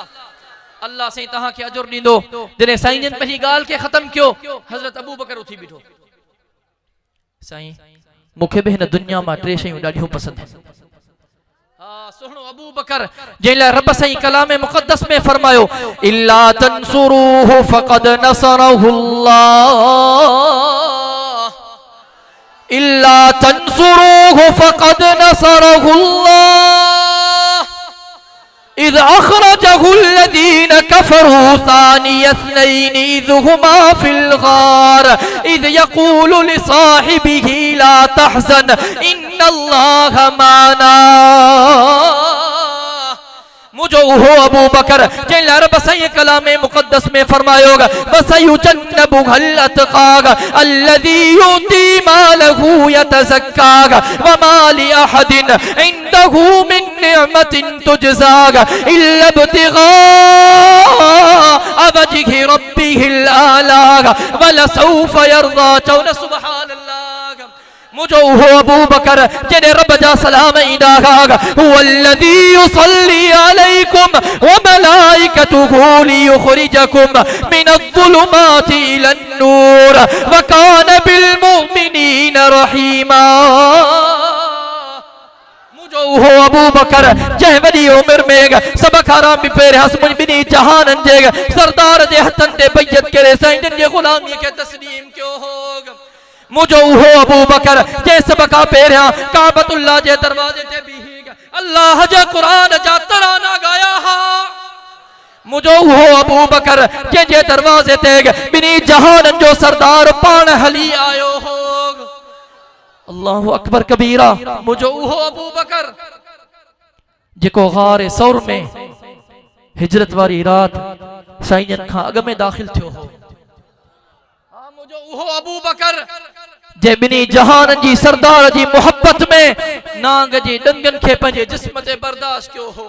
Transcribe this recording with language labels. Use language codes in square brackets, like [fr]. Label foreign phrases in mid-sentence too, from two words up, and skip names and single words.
[sd] अल्लाह साईं तहां खे अजुर ॾींदो। जॾहिं साईं जन पंहिंजी ॻाल्हि खे ख़त्म कयो, हज़रत अबू बकर उथी बीठो। साईं मूंखे बि हिन दुनिया मां टे शयूं ॾाढियूं पसंदि आहिनि। सुहिणो अबू बकर जंहिं लाइ रब साईं कलाम मुक़द्दस में फरमायो [ar] إلا تنصروه فقد نصره الله، إلا تنصروه فقد نصره الله إذ أخرجه الذين كفروا ثاني اثنين إذ هما في الغار إذ يقول لصاحبه لا تحزن إن الله معنا. [sd] मुझो उहो अबू बकर जंहिं लाइ रब साईं कलाम मुक़द्दस में फरमायो [ar] وسيجنبها الأتقى الذي يؤتي ماله يتزكى وما لأحد عنده من نعمة تجزى إلا ابتغاء وجه ربه الأعلى ولسوف يرضى. [sd] चौन सुब्हानल्लाह। मुझो उहो अबू बकर जॾहिं रब जा सलाम ईंदा [ar] هو الذي يصلي عليكم وملائكته ليخرجكم من الظلمات إلى النور وكان بالمؤمنين رحيما. [sd] मुझो उहो अबू बकर जंहिं वॾी उमिरि में सभ खां बि पहिरियां ॿिनी जहाननि जे सरदार जे हथनि ते बैयत करे साईं जन जे ग़ुलामीअ खे तस्लीम कयो हो। मुझो उहो अबू बकर जंहिं सभ खां पहिरियां काबतुल्लाह जे दरवाज़े ते बीही अल्लाह जे क़ुरान जा तराना ॻाया हा। मुझो उहो अबू बकर जंहिं जे दरवाज़े ते ॿिनी जहाननि जो सरदार पाण हली आयो हो। [ar] الله أكبر كبيرا. [sd] मुझो उहो अबू बकर जेको ग़ार सौर में हिजरत वारी रात साईं जन खां अॻ में दाख़िल थियो हो। मुझो उहो अबू बकर जे ॿिनी जहाननि जी सरदार जी मोहब्बत में नांग जी डंगनि खे पंहिंजे जिस्म ते बर्दाश्त कयो हो।